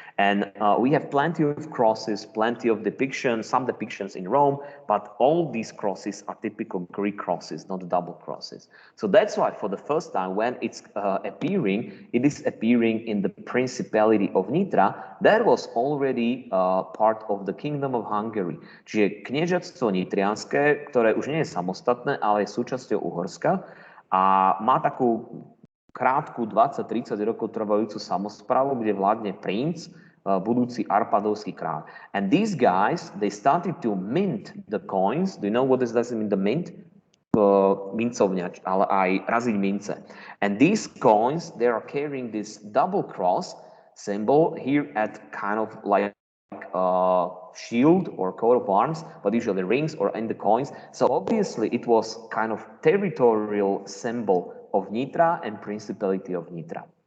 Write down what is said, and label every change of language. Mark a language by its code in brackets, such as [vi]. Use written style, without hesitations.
[en] And we have plenty of crosses, plenty of depictions, some depictions in Rome, but all these crosses are typical Greek crosses, not double crosses. So that's why for the first time when it's appearing, it is appearing in the Principality of Nitra. That was already part of the Kingdom of Hungary. [sk] Čiže kniežatstvo nitrianské, ktoré už nie je samostatné, ale je súčasťou Uhorska, a má takú krátku 20-30 rokov trvajúcu samosprávu, kde vládne princ, budúci Arpadovský kráľ. [en] And these guys, they started to mint the coins. Do you know what does that mean, the mint? [sk] Mincovňač, ale aj raziť mince. [en] And these coins, they are carrying this double cross symbol here at kind of like shield or coat of arms, but usually rings or in the coins. So obviously it was kind of territorial symbol of Nitra and Principality of Nitra.